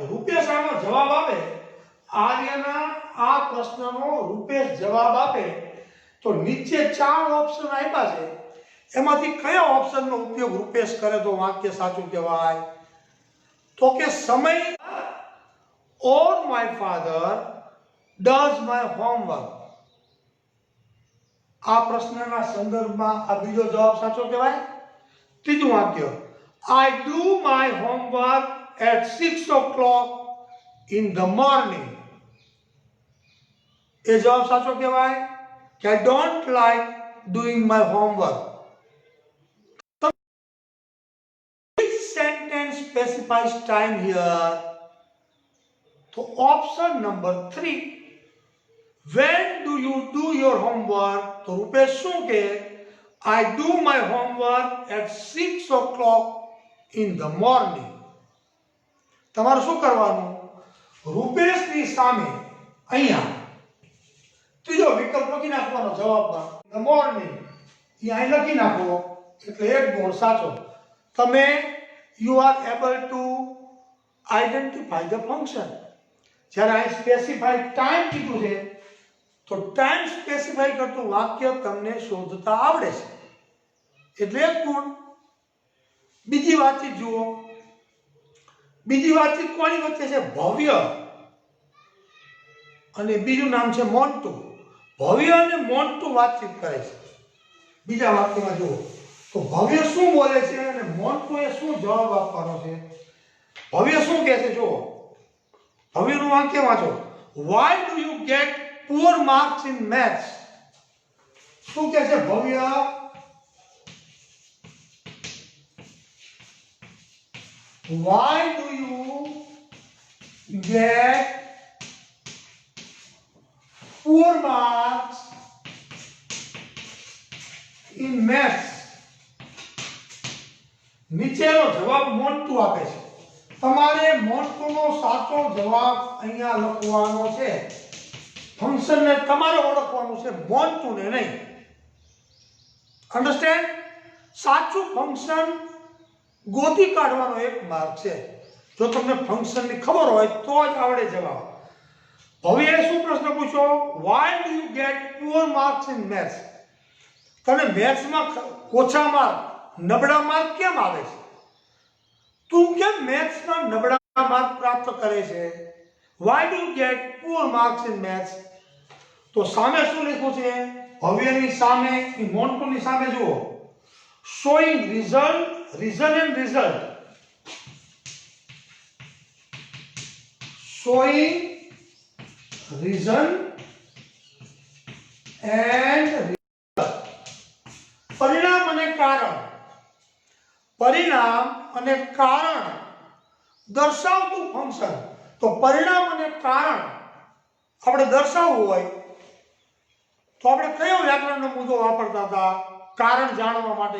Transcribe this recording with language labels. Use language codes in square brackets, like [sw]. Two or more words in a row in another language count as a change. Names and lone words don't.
[gu] રૂપેશ આનો જવાબ આપે, આર્યના આ પ્રશ્નનો રૂપેશ જવાબ આપે તો નીચે 4 ઓપ્શન આપ્યા છે એમાંથી કયા ઓપ્શનનો ઉપયોગ રૂપેશ કરે તો વાક્ય સાચું કહેવાય? તો કે સમય [en] or my father does my homework. [gu] આ પ્રશ્નના સંદર્ભમાં આ બીજો જવાબ સાચો કહેવાય. ત્રીજું વાક્ય, [en] I do my homework at 6 o'clock in the morning. [gu] એ જવાબ સાચો કહેવાય કે [en] I don't like doing my homework. Which sentence specifies time here? So option number 3. When do you do your homework? [gu] તો રૂપેશ શું કહે? [en] I do my homework at 6 o'clock in the morning. [gu] તમારે શું કરવાનું? રૂપેશની સામે અહીંયા ત્રીજો વિકલ્પ લખી નાખવાનો જવાબમાં. [en] The morning [gu] એ અહીં લખી નાખો એટલે 1 ગુણ સાચો. [en] તમે you are able to identify the function. [gu] જ્યારે આ [en] specify time [gu] કીધું છે તો [en] time specify [gu] કરતું વાક્ય તમને શોધતા આવડે છે એટલે 1 ગુણ. બીજી વાતચીત જુઓ. બીજી વાતચીત કોની વચ્ચે છે? ભવ્ય અને બીજું નામ છે મોન્ટુ. ભવ્ય અને મોન્ટુ વાતચીત કરે છે. બીજા વાક્યમાં જુઓ તો ભવ્ય શું બોલે છે અને મોન્ટુ એ શું જવાબ આપવાનો છે. ભવ્ય શું કહે છે જુઓ. ભવ્યનું વાક્ય વાંચો. [en] Why do you get poor marks in maths? [gu] શું કહે છે ભવ્ય? [en] Why do you get poor marks in maths? [gu] નીચેનો જવાબ મોન્ટુ આપે છે. તમારે મોન્ટુનો સાચો જવાબ અહીંયા લખવાનો છે. ફંક્શનને તમારે ઓળખવાનું છે, મોન્ટુને નહીં. અન્ડરસ્ટેન્ડ? સાચું ફંક્શન ગોતી કાઢવાનો એક માર્ગ છે. જો તમને ફંક્શનની ખબર હોય તો જ આવડે જવાબ. ભવ્યએ શું પ્રશ્ન પૂછ્યો? [en] Why do you get poor marks in maths? [gu] તને મેથ્સમાં ઓછા માર્ક, નબળા માર્ક કેમ આવે છે? તું કેમ મેથ્સમાં નબળા માર્ક પ્રાપ્ત કરે છે? [en] Why do you get poor marks in maths? [gu] તો સામે શું લખ્યું છે? ભવ્યની સામે, મોન્ટુની સામે જુઓ. [en] Showing result, reason and result. Showing reason and result. [gu] પરિણામ અને કારણ. પરિણામ અને કારણ દર્શાવતું ફંક્શન. તો પરિણામ અને કારણ આપણે દર્શાવવું હોય તો આપણે કયો વ્યાકરણનો મુદ્દો વાપરતા હતા કારણ જાણવા માટે?